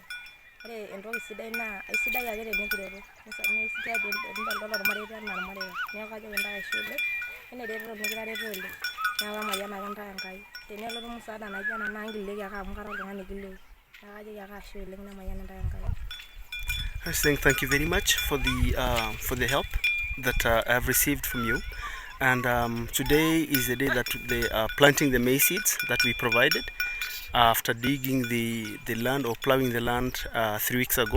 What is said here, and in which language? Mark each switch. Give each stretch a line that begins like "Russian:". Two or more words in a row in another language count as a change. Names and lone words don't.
Masai: Ore entoki sidai naa aisidai ake tenikireto tenidol ormareita enaa irmareita neeku kajoki ntae ashe oleng eneretoto nikitareto oleng neeku kamayianaki ntae Enkai. Tenelotu musaada naijo ena naa nkilikuoi ake amu kara oltung'ani kilei neeku kajoki ake ashe oleng namayian ntae Enkai.
English: I was saying thank you very much for the help that I have received from you, and today is the day that they are planting the maize seeds that we provided after digging the land or plowing the land 3 weeks ago.